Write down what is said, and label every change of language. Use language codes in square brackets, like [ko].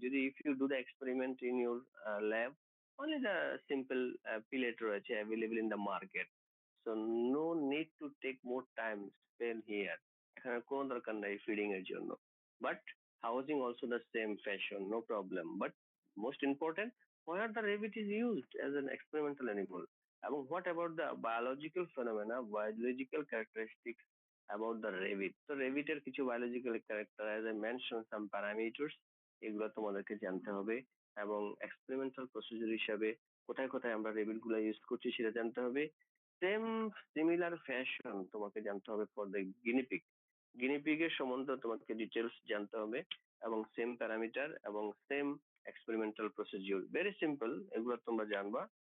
[en] যদি if you do the experiment in your lab, only the simple pellet রয়েছে available in the market. So no need to take more time spend here. [bn] এখানে কোনো দরকার নাই feeding এর জন্য। But [en] Housing also the same fashion, no problem. But most important, where the rabbit is used as an experimental animal, এবং what about the biological phenomena, biological characteristics about the rabbit? [bn] তো rabbit এর কিছু biological character, [en] as I mentioned some parameters, [bn] এগুলো তোমাদেরকে জানতে হবে। এবং experimental procedure হিসাবে কোথায় কোথায় আমরা rabbit গুলো ইউজ করছি সেটা জানতে হবে। সেম সিমিলার ফ্যাশন তোমাকে জানতে হবে [en] For the guinea pig. [bn] গিনিপিগের সম্বন্ধে তোমাকে ডিটেলস জানতে হবে, এবং সেম প্যারামিটার এবং same experimental procedure, very simple, এগুলো তোমরা জানবা।